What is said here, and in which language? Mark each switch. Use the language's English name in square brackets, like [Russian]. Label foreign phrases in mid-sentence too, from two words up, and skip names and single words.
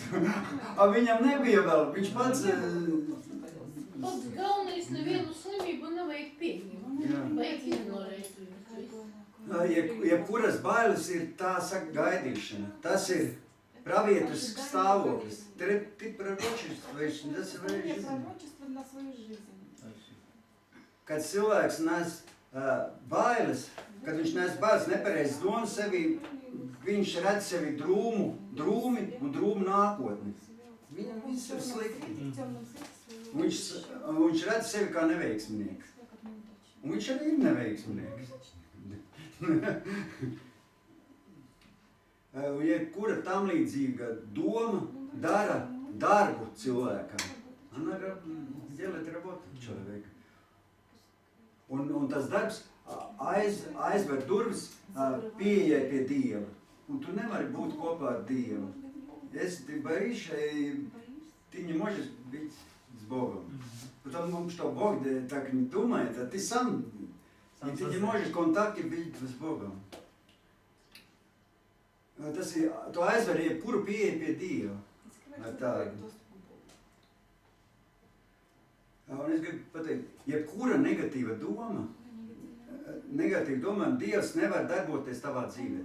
[Latvian] Viņam nebija vēl, viņš pats... Pats galvenais nevienu slimību nevajag pieņemt. Vajag ignorēt. Jebkuras bailes ir tā gaidīšana. Tas ir pravietisks stāvoklis. [Russian] Ты пророчествуешь за свою жизнь. [Latvian] Kad cilvēks nes bailes, kad viņš nes bailes nepareizes domas sevī, viņš redz sevi drūmi un drūmu nākotni. Viņam viss ir slikti. Viņš redz sevi kā neveiksminieks. Un viņš arī ir neveiksminieks. Jebkura tam līdzīga doma dara darbu cilvēkam. [Russian] Она делает работу человека. [Latvian] Un tas darbs aizver durvis pieejai pie Dieva. Un tu nevari būt kopā ar Dievu. [Russian] Если ты боишься, ты не можешь быть с Богом. Потому что Бог так не думает, а ты сам и ты не можешь в контакте быть с Богом. [Latvian] Tas ir, tu aizver jebkuru pieeju pie Dieva. Ar tādu. Un es gribu pateikt, jebkura negatīva domām, Dievs nevar darboties tavā dzīvē.